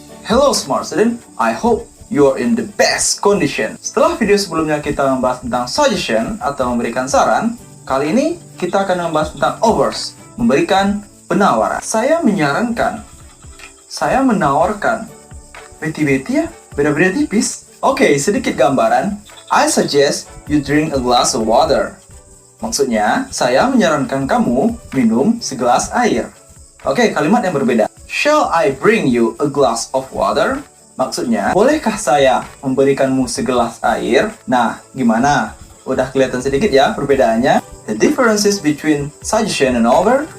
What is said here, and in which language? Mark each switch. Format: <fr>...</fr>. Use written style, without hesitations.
<en>Hello smart student, I hope you're in the best condition.</en> <id>Setelah video sebelumnya kita membahas tentang suggestion atau memberikan saran, kali ini kita akan membahas tentang offers, memberikan penawaran. Saya menyarankan, saya menawarkan. Beti-beti ya, beda-beda tipis. Oke, sedikit gambaran.</id> <en>I suggest you drink a glass of water.</en> <id>Maksudnya, saya menyarankan kamu minum segelas air. Oke, kalimat yang berbeda.</id> <en>Shall I bring you a glass of water?</en> <id>Maksudnya, bolehkah saya memberikanmu segelas air? Nah, gimana? Udah kelihatan sedikit ya perbedaannya?</id> <en>The differences between suggestion and offer.</en>